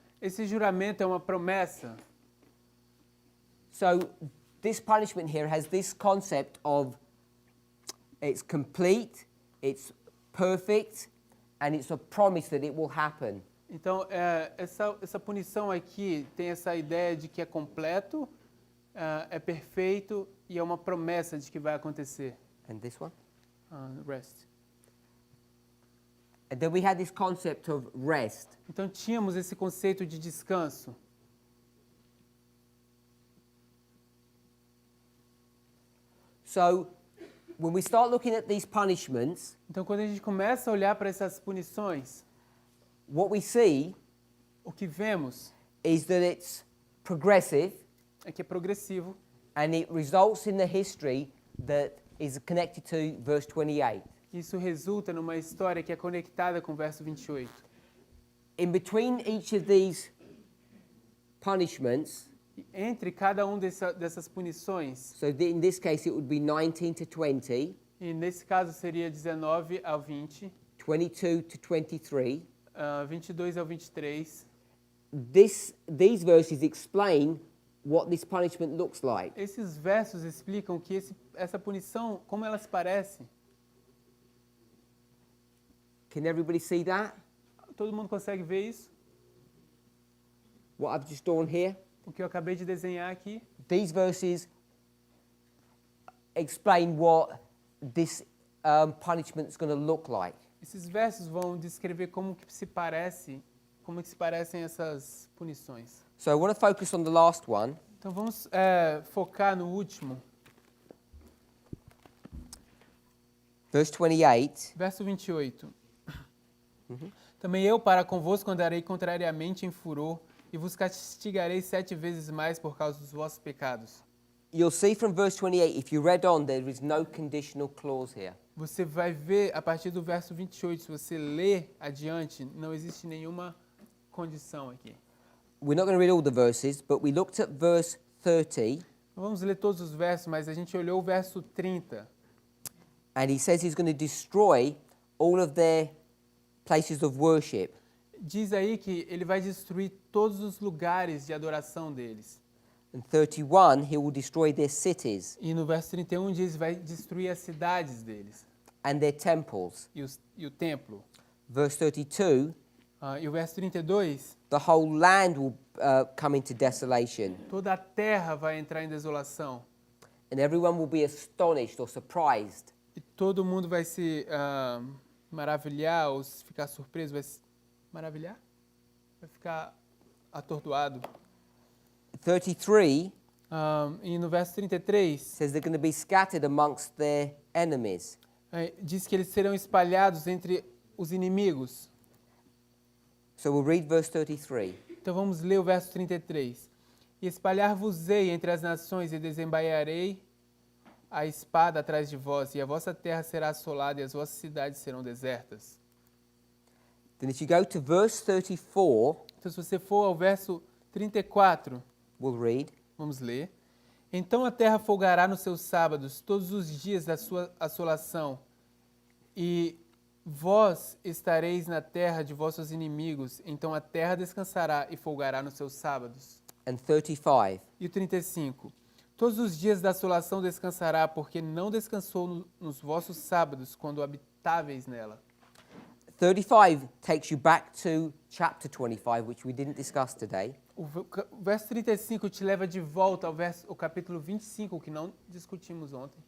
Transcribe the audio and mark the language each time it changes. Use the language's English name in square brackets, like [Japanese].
[Portuguese] Esse juramento é uma promessa. [English] So this punishment here has this concept of it's complete, it's perfect, and it's a promise that it will happen. [Portuguese] Então, essa punição aqui tem essa ideia de que é completo, é perfeito e é uma promessa de que vai acontecer. [English] And this one? Rest. And then we had this concept of rest. [Portuguese] Então, tínhamos esse conceito de descanso. [English] So when we start looking at these punishments, [Portuguese] Então, quando a gente começa a olhar para essas punições, [English] what we see [Portuguese] o que vemos [English] is that it's progressive [Portuguese] é que é progressivo [English] and it results in the history that is connected to verse 28. [Portuguese] Isso resulta numa história que é conectada com o verso 28. [English] In between each of these punishments, [Portuguese] E entre cada um dessas punições, [English] so in this case it would be 19 to 20, [Portuguese] e nesse caso seria 19 ao 20, [English] 22 to 23, [Portuguese] 22 ao 23. [English] These verses explain what this punishment looks like. [Portuguese] Esses versos explicam que essa punição, como ela se parece. [English] Can everybody see that? [Portuguese] Todo mundo consegue ver isso? [English] What I've just drawn here? [Portuguese] O que eu acabei de desenhar aqui. [English] These verses explain what this punishment is going to look like. [Portuguese] Esses versos vão descrever como que se parecem essas punições. [English] So I want to focus on the last one. [Portuguese] Então vamos focar no último, [English] Verse 28. [Portuguese] verso 28. Também eu para convosco andarei contrariamente em furor e vos castigarei 7 vezes mais por causa dos vossos pecados. [English] You'll see from verse 28, if you read on, there is no conditional clause here. [Portuguese] Você vai ver a partir do verso 28, se você ler adiante, não existe nenhuma condição aqui. [English] We're not going to read all the verses, but we looked at verse 30, [Portuguese] Não vamos ler todos os versos, mas a gente olhou o verso 30. [English] and he says he's going to destroy all of their places of worship. [Portuguese] Diz aí que ele vai destruir todos os lugares de adoração deles. [English] In 31, he will destroy their cities [Portuguese] E no verso 31 diz vai destruir as cidades deles [English] and their temples. [Portuguese] e o templo. [English] Verse 32, [Portuguese] E o verso 32, [English] the whole land will come into desolation, [Portuguese] toda a terra vai entrar em desolação. [English] and everyone will be astonished or surprised. [Portuguese] E todo mundo vai se maravilhar ou se ficar surpreso. Vai se maravilhar? Vai ficar atordoado. [English] 33 [Portuguese] E no verso 33, [English] says they're going to be scattered amongst their enemies. [Portuguese] diz que eles serão espalhados entre os inimigos. [English] So we'll read verse 33. [Portuguese] Então vamos ler o verso 33. E espalhar-vos-ei entre as nações e desembaiarei a espada atrás de vós, e a vossa terra será assolada e as vossas cidades serão desertas. [English] Then if you go to verse 34, [Portuguese] Então se você for ao verso 34, [English] we'll read. [Portuguese] vamos ler. Então a terra folgará nos seus sábados todos os dias da sua assolação, e vós estareis na terra de vossos inimigos, então a terra descansará e folgará nos seus sábados. [English] And 35. [Portuguese] E o 35. Todos os dias da assolação descansará, porque não descansou nos vossos sábados, quando habitáveis nela. [English] 35 takes you back to chapter 25, which we didn't discuss today. [Portuguese] O verso 35 te leva de volta ao capítulo 25, que não discutimos ontem.